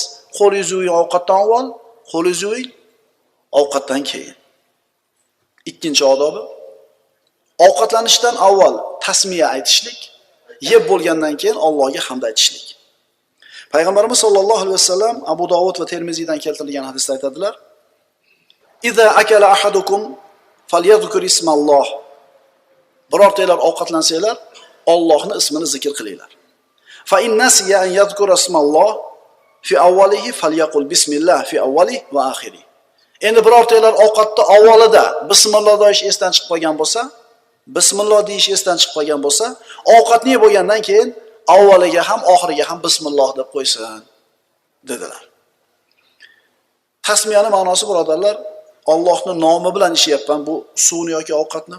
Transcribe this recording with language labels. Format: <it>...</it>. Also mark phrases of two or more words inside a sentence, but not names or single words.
<uz>Qo'lingizni yuving ovqatdan avval, qo'lingizni yuving ovqatdan keyin. Ikkinchi odobi, ovqatlanishdan avval tasmiya aytishlik, yeb bo'lgandan keyin Allohga hamd aytishlik. Payg'ambarimiz</uz> <ar>صلى الله عليه وسلم</ar> <uz>Abu Dovud va Termiziydan keltirilgan hadisda aytadilar:</uz> <ar>"إذا أكل أحدكم فليذكر اسم الله."</ar> <uz>Birortalar ovqatlansanglar, Allohning ismini zikr qilinglar.</uz> <ar>فإن نسي أن يذكر اسم الله في أوله فليقل بسم الله في أوله وآخره.</ar> <uz>Endi birortalar ovqatda avvalida bismillah deyish esdan chiqib qolgan bo'lsa, bismillah deyish esdan chiqib qolgan bo'lsa, ovqatni yeb bo'lgandan keyin avvaliga ham oxiriga ham bismillah deb qo'ysin dedilar. Tasmiyaning ma'nosi birodarlar, Allohning nomi bilan ishyapman bu suvni yoki ovqatni.</uz>